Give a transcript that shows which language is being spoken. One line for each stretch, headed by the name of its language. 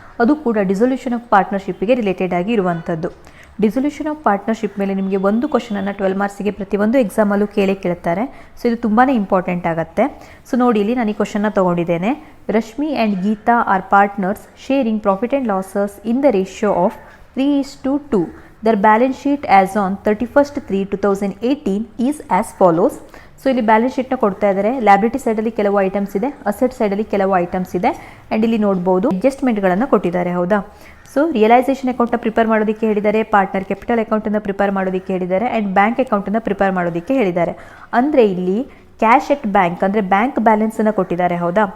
Kannada: ಅದು ಕೂಡ dissolution of ಪಾರ್ಟ್ನರ್ಶಿಪ್ಗೆ related ಆಗಿ ಇರುವಂಥದ್ದು. ಡಿಸೊಲ್ಯೂಷನ್ ಆಫ್ ಪಾರ್ಟ್ನರ್ಶಿಪ್ ಮೇಲೆ ನಿಮಗೆ ಒಂದು ಕ್ವಶನನ್ನು 12 ಮಾರ್ಕ್ಸಿಗೆ ಪ್ರತಿಯೊಂದು ಎಕ್ಸಾಮಲ್ಲೂ ಕೇಳ್ತಾರೆ. ಸೊ ಇದು ತುಂಬಾ ಇಂಪಾರ್ಟೆಂಟ್ ಆಗುತ್ತೆ. ಸೊ ನೋಡಿ, ಇಲ್ಲಿ ನಾನು ಈ ಕ್ವಶನ್ನ ತೊಗೊಂಡಿದ್ದೇನೆ.
English: Rashmi and Geeta are partners sharing profit and losses in the ratio of 3:2. Their balance sheet as on 31/3/2018 is as follows.
Kannada: So ಇಲ್ಲಿ ಬ್ಯಾಲೆನ್ಸ್ ಶೀಟ್ನ ಕೊಡ್ತಾ ಇದ್ದಾರೆ. ಲ್ಯಾಬಿಲಿಟಿ ಸೈಡಲ್ಲಿ ಕೆಲವು ಐಟಮ್ಸ್ ಇದೆ, ಅಸೆಟ್ ಸೈಡಲ್ಲಿ ಕೆಲವು ಐಟಮ್ಸ್ ಇದೆ. ಆ್ಯಂಡ್ ಇಲ್ಲಿ ನೋಡ್ಬೋದು ಅಡ್ಜಸ್ಟ್ಮೆಂಟ್ಗಳನ್ನು ಕೊಟ್ಟಿದ್ದಾರೆ, ಹೌದಾ. ಸೊ ರಿಯಲೈಸೇಷನ್ ಅಕೌಂಟ್ನ ಪ್ರಿಪೇರ್ ಮಾಡೋದಕ್ಕೆ ಹೇಳಿದ್ದಾರೆ, ಪಾರ್ಟ್ನರ್ ಕ್ಯಾಪಿಟಲ್ ಅಕೌಂಟನ್ನು ಪ್ರಿಪೇರ್ ಮಾಡೋದಕ್ಕೆ ಹೇಳಿದ್ದಾರೆ, ಆ್ಯಂಡ್ ಬ್ಯಾಂಕ್ ಅಕೌಂಟನ್ನು ಪ್ರಿಪೇರ್ ಮಾಡೋದಕ್ಕೆ ಹೇಳಿದ್ದಾರೆ. ಅಂದರೆ ಇಲ್ಲಿ ಕ್ಯಾಶ್ ಎಟ್ ಬ್ಯಾಂಕ್ ಅಂದರೆ ಬ್ಯಾಂಕ್ ಬ್ಯಾಲೆನ್ಸನ್ನು ಕೊಟ್ಟಿದ್ದಾರೆ, ಹೌದಾ.